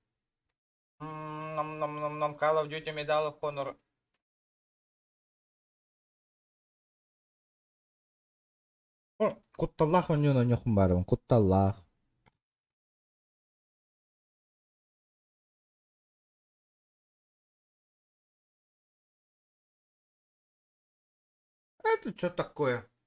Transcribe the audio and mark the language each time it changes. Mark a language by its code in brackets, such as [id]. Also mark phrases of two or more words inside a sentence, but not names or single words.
[en] Call of Duty Medal of Honor. Құтталлақ өнен өңіқім барым, құтталлақ. [ru] Это что такое?